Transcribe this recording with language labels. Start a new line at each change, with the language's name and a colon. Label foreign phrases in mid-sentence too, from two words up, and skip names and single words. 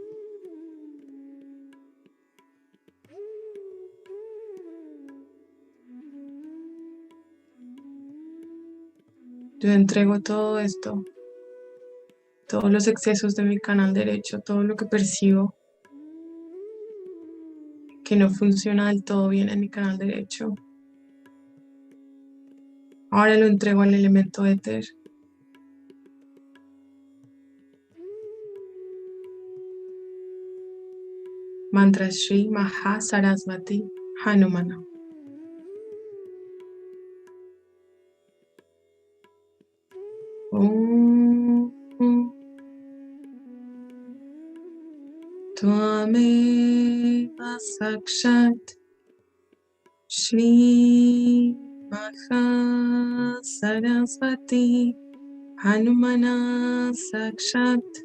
Spanish: Yo entrego todo esto, todos los excesos de mi canal derecho, todo lo que percibo que no funciona del todo bien en mi canal derecho. Ahora lo entrego al elemento éter.
Sanskrit: Mantra Shri Maha Sarasvati Hanumana. Om Tvameva Sakshat Shri Maha Sarasvati Hanumana Sakshat